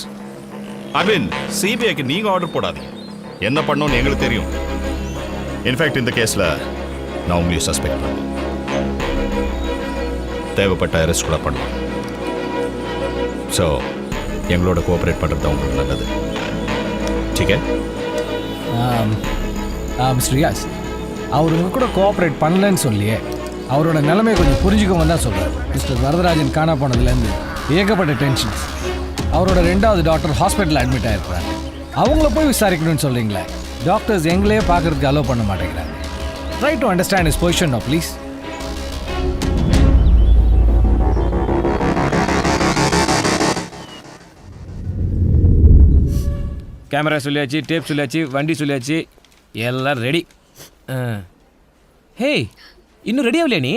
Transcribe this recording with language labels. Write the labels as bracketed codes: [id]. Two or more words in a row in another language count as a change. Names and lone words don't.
[en] I mean [ta] சிபிஐக்கு நீங்க ஆர்டர் போடாதீங்க. என்ன பண்ணணும்னு எங்களுக்கு தெரியும். [en] in fact [ta] இந்த கேஸ்ல நான் உங்களையும் சஸ்பெக்ட் பண்ணேன். தேவைப்பட்ட அரெஸ்ட் கூட பண்ணுவேன். ஸோ எங்களோட கோஆப்ரேட் பண்ணுறது உங்களுக்கு நல்லது. [hi] ठीक है? [ta] மிஸ்டர் ரியாஸ், அவர் உங்க கூட கோஆப்ரேட் பண்ணலன்னு சொல்லியே அவரோட நிலைமையை கொஞ்சம் புரிஞ்சுக்கோங்க தான் சொல்கிறார். மிஸ்டர் வரதராஜன் காணா போனதுலேருந்து ஏகப்பட்ட டென்ஷன்ஸ். அவரோட 2வது டாக்டர் ஹாஸ்பிட்டலில் அட்மிட் ஆகிருக்கிறாங்க. அவங்கள போய் விசாரிக்கணும்னு சொல்கிறீங்களே. டாக்டர்ஸ் எங்களே பார்க்கறதுக்கு அலோவ் பண்ண மாட்டேங்கிறாங்க. [en] try to understand is position no please. [ta] கேமரா சொல்லியாச்சு, டேப் சொல்லியாச்சு, வண்டி சொல்லியாச்சு, எல்லாம் ரெடி. ஹே இன்னும் ரெடி ஆகலையா நீ?